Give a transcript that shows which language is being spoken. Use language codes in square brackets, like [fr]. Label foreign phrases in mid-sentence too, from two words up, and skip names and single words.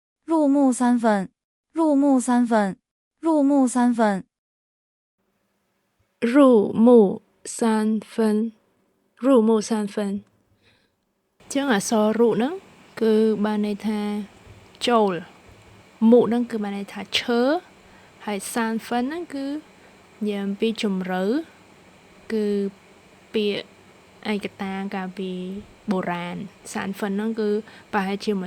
[zh] 入木三分，入木三分，入木三分。入木三分入木三分 [km] ចឹងអក្សររុហ្នឹងគឺបានន័យថាចូលមុហ្នឹងគឺបានន័យថាឈើហើយសានហ្វិនហ្នឹងគឺនិយាយអំពីជម្រៅគឺពាក្យឯកតាកាលពីបុរាណសានហ្វិនហ្នឹងគឺប្រហែលជា